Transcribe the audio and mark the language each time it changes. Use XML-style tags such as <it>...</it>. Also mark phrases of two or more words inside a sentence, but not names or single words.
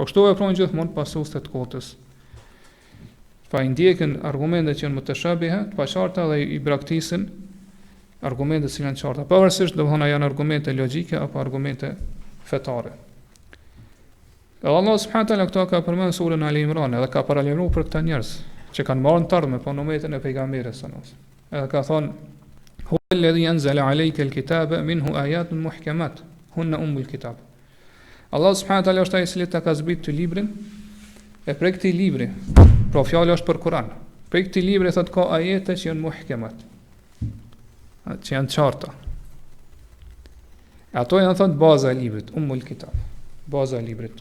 <sq>Po kështu veprojnë gjithmonë pasuesit të kotës. Pa i ndjekin argumentet që janë mutashabiha, të paqarta dhe i braktisin argumentet që janë të qarta, pavarësisht domethënë janë argumente logjike apo argumente fetare. Edhe Allah</sq> <ar>سبحانه وتعالى</ar> <sq>këto ka përmendur surën Ali Imran, edhe ka paralajmëruar për këta njerëz që kanë marrë të ardhmë pa umetin e pejgamberit</sq> <ar>صلى الله عليه وسلم.</ar> <sq>Edhe ka thonë:</sq> <ar>"هو الذي أنزل عليك الكتاب منه آيات محكمات هن أم الكتاب."</ar> <sq>Allah</sq> <ar>سبحانه وتعالى</ar> <sq>është ai i cili ta ka zbritur librin, e prej këtij libri, pra fjala është për Kur'an. Prej këtij libri thotë ka ajete që janë muhkamat, që janë të qarta. Ato janë thotë baza e librit,</sq> <ar>أم الكتاب,</ar> <sq>baza e librit.</sq>